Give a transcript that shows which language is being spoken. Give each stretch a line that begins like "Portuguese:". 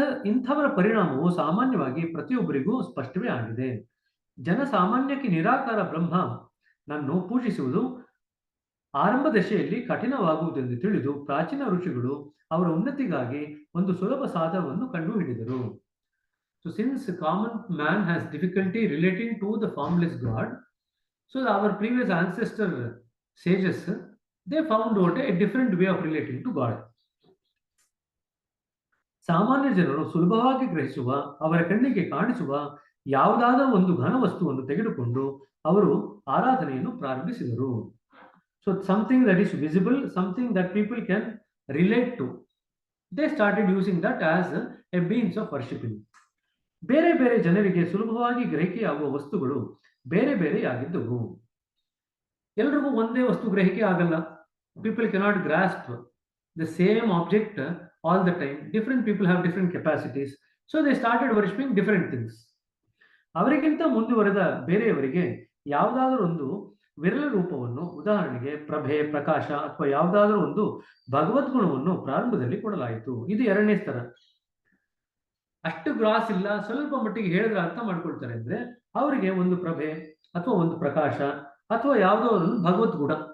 Kannada: ಇಂಥವರ ಪರಿಣಾಮವು ಸಾಮಾನ್ಯವಾಗಿ ಪ್ರತಿಯೊಬ್ಬರಿಗೂ ಸ್ಪಷ್ಟವೇ ಆಗಿದೆ. ಜನಸಾಮಾನ್ಯಕ್ಕೆ ನಿರಾಕಾರ ಬ್ರಹ್ಮ ನನ್ನು ಪೂಜಿಸುವುದು ಆರಂಭ ದಶೆಯಲ್ಲಿ ಕಠಿಣವಾಗುವುದೆಂದು ತಿಳಿದು ಪ್ರಾಚೀನ ಋಷಿಗಳು ಅವರ ಉನ್ನತಿಗಾಗಿ ಒಂದು ಸುಲಭ ಸಾಧನವನ್ನು ಕಂಡುಹಿಡಿದರು.
English: So since common man has difficulty relating to the formless God, so our previous ancestor sages, they found out a different way of relating to God.
Kannada: ಸಾಮಾನ್ಯ ಜನರು ಸುಲಭವಾಗಿ ಗ್ರಹಿಸುವ, ಅವರ ಕಣ್ಣಿಗೆ ಕಾಣಿಸುವ ಯಾವುದಾದರೂ ಒಂದು ಘನ ವಸ್ತುವನ್ನು ತೆಗೆದುಕೊಂಡು ಅವರು ಆರಾಧನೆಯನ್ನು ಪ್ರಾರಂಭಿಸಿದರು.
English: So something that is visible, something that people can relate to, they started using that as a means of worshipping.
Kannada: ಬೇರೆ ಬೇರೆ ಜನರಿಗೆ ಸುಲಭವಾಗಿ ಗ್ರಹಿಕೆಯಾಗುವ ವಸ್ತುಗಳು ಬೇರೆ ಬೇರೆಯಾಗಿದ್ದವು. ಎಲ್ರಿಗೂ ಒಂದೇ ವಸ್ತು ಗ್ರಹಿಕೆ ಆಗಲ್ಲ.
English: People cannot grasp the same object all the time. Different people have different capacities. So they started worshipping different things.
Kannada: ಅವರಿಗಿಂತ ಮುಂದುವರೆದ ಬೇರೆಯವರಿಗೆ ಯಾವುದಾದರೂ ಒಂದು ವಿರಳ ರೂಪವನ್ನು, ಉದಾಹರಣೆಗೆ ಪ್ರಭೆ, ಪ್ರಕಾಶ ಅಥವಾ ಯಾವುದಾದರೂ ಒಂದು ಭಗವದ್ಗುಣವನ್ನು ಪ್ರಾರಂಭದಲ್ಲಿ ಕೊಡಲಾಯಿತು. ಇದು ಎರಡನೇ ಸ್ತರ. ಅಷ್ಟು ಗ್ರಾಸ್ ಇಲ್ಲ, ಸ್ವಲ್ಪ ಮಟ್ಟಿಗೆ ಹೇಳಿದ್ರೆ ಅರ್ಥ ಮಾಡ್ಕೊಳ್ತಾರೆ ಅಂದ್ರೆ ಅವರಿಗೆ ಒಂದು ಪ್ರಭೆ ಅಥವಾ ಒಂದು ಪ್ರಕಾಶ ಅಥವಾ ಯಾವುದೋ ಒಂದು ಭಗವದ್ಗುಣ.